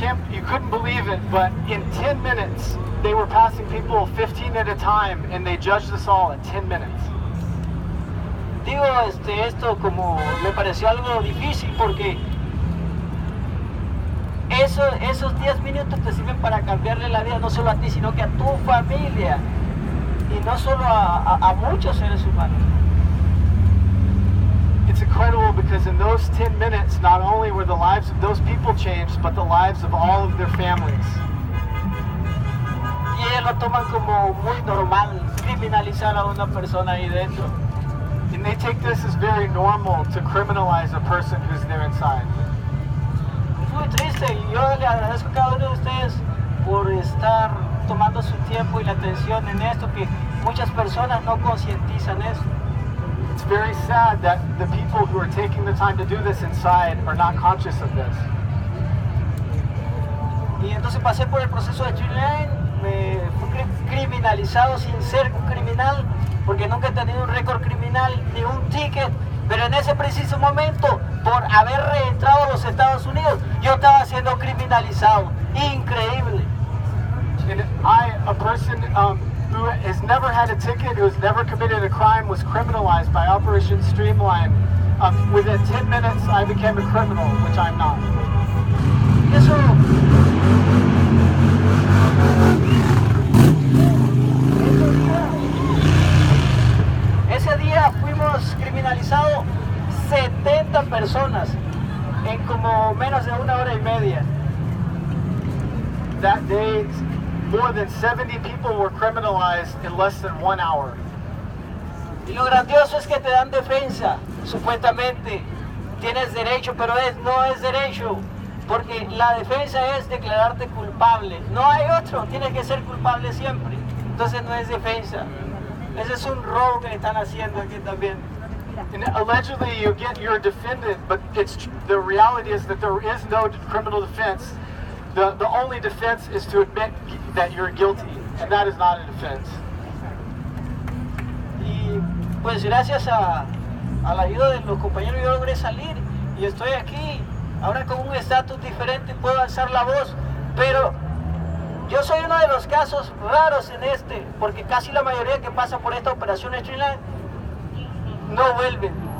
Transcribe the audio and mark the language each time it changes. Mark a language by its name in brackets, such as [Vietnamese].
[English] You couldn't believe it, but in 10 minutes they were passing people 15 at a time and they judged us all in 10 minutes. [Spanish] Digo, esto como me pareció algo difícil porque esos 10 minutos te sirven para cambiarle la vida no solo a ti, sino que a tu familia y no solo a muchos seres humanos. [English] It's incredible because in those 10 minutes, not only were the lives of those people changed, but the lives of all of their families. [Spanish] Y ellos lo toman como muy normal, criminalizar a una persona ahí dentro. [English] And they take this as very normal to criminalize a person who's there inside. [Spanish] Es muy triste y yo le agradezco a cada uno de ustedes por estar tomando su tiempo y la atención en esto, que muchas personas no concientizan eso. [English] It's very sad that the people who are taking the time to do this inside are not conscious of this. [Spanish] Y entonces pasé por el proceso de Streamline, me fui criminalizado sin ser un criminal, porque nunca he tenido un récord criminal ni un ticket, pero en ese preciso momento, por haber reentrado a los Estados Unidos, yo estaba siendo criminalizado. Increíble. [English] And a person who has never had a ticket, who has never committed a crime, was criminalized by Operation Streamline. Within 10 minutes, I became a criminal, which I'm not. [Spanish] Ese día fuimos criminalizados 70 personas en como menos de 1 hora y media. [English] That day, more than 70 people were criminalized in less than 1 hour. [Spanish] Y lo grandioso es que te dan defensa, supuestamente. Tienes derecho, pero no es derecho, porque la defensa es declararte culpable. No hay otro, tienes que ser culpable siempre. Entonces no es defensa. Ese es un robo que están haciendo aquí también. [English] And allegedly you're defended, but the reality is that there is no criminal defense. The only defense is to admit that you're guilty, and that is not a defense. [Spanish] Y pues gracias a a la ayuda de los compañeros yo logré salir y estoy aquí, ahora con un estatus diferente puedo alzar la voz, pero yo soy uno de los casos raros en porque casi la mayoría que pasa por esta operación Streamline no vuelven.